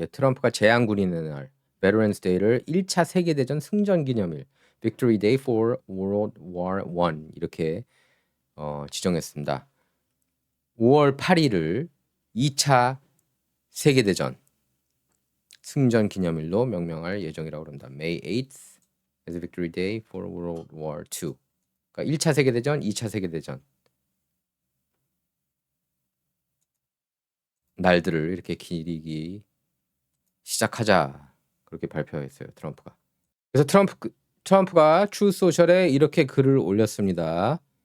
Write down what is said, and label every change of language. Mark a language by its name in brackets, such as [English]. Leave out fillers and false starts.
[Korean] 예, 트럼프가 재앙군인의 날, Veterans Day를 1차 세계대전 승전 기념일, Victory Day for World War I 이렇게 지정했습니다. 5월 8일을 2차 세계대전 승전 기념일로 명명할 예정이라고 합니다. [English] May 8th is a Victory Day for World War II. [Korean] 그러니까 1차 세계대전, 2차 세계대전 날들을 이렇게 기리기 시작하자 그렇게 발표했어요. 트럼프가. 그래서 트럼프가 트루소셜에 이렇게 글을 올렸습니다.